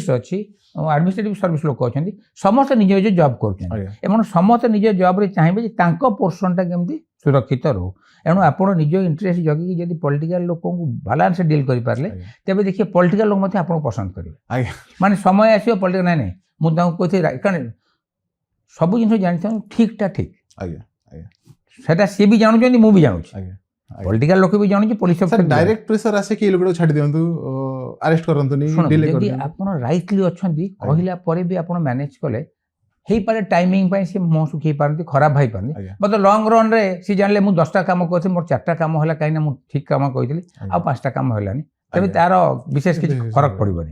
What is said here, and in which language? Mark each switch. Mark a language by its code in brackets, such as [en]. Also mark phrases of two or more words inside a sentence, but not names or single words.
[or] ଅଛି [en] administrative service [or] ଲୋକ ଅଛନ୍ତି ସମସ୍ତେ ନିଜ ନିଜ ଜବ୍ କରୁଛନ୍ତି ଏବଂ ସମସ୍ତେ ନିଜ ଜବ୍ରେ ଚାହିଁବେ ଯେ ତାଙ୍କ ପୋର୍ସନ୍ଟା କେମିତି ସୁରକ୍ଷିତ ରହୁ ଏଣୁ ଆପଣ ନିଜ ଇଣ୍ଟରେଷ୍ଟ ଜଗିକି ଯଦି ପଲିଟିକାଲ ଲୋକଙ୍କୁ [en] balance deal [or] କରିପାରିଲେ ତେବେ ଦେଖିବେ ପଲିଟିକାଲ ଲୋକ ମଧ୍ୟ ଆପଣଙ୍କୁ ପସନ୍ଦ କରିବେ ମାନେ ସମୟ ଆସିବ ପଲିଟିକାଲ ନାଇଁ ମୁଁ ତାଙ୍କୁ କହିଥିଲି କାରଣ ସବୁ ଜିନିଷ ଜାଣିଥାଉ ଠିକ୍ଟା ଠିକ୍ ସେଟା ସେ ବି ଜାଣୁଛନ୍ତି ମୁଁ ବି ଜାଣୁଛି ପଲିଟିକାଲ ଲୋକ ବି ଜାଣୁଛି ପୋଲିସ [en] direct pressure [or] ଆସେ କି ଲୋକଟାକୁ ଛାଡ଼ି ଦିଅନ୍ତୁ ଆରେଷ୍ଟ କରନ୍ତୁନି ଯଦି ଆପଣ ରାଇଟଲି ଅଛନ୍ତି କହିଲା ପରେ ବି ଆପଣ ମ୍ୟାନେଜ କଲେ ହେଇପାରେ ଟାଇମିଂ ପାଇଁ ସେ ମୁହଁ ଶୁଖେଇ ପାରନ୍ତି ଖରାପ ଭାଇପାରନ୍ତି [en] but long runରେ [or] ସେ ଜାଣିଲେ ମୁଁ 10ଟା କାମ କରିଥିଲି ମୋର 4ଟା କାମ ହେଲା କାହିଁକିନା ମୁଁ ଠିକ୍ କାମ କହିଥିଲି ଆଉ 5ଟା କାମ ହେଲାନି ତେବେ ତାର ବିଶେଷ କିଛି ଫରକ ପଡ଼ିବନି।